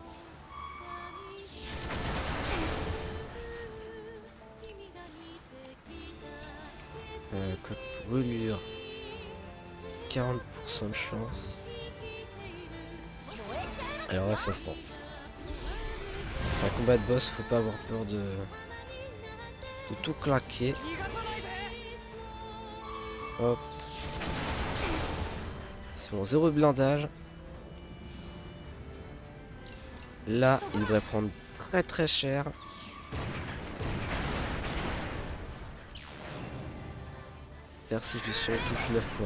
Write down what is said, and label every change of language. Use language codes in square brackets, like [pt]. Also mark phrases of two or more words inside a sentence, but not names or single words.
[fr] Code brûlure. 40% de chance. Alors là, ça se tente. C'est un combat de boss, faut pas avoir peur de tout claquer. [ja] 逃がさないで。 [fr] Hop. C'est bon, 0 blindage. Là, il devrait prendre très très cher. Persécution touche 9 fois.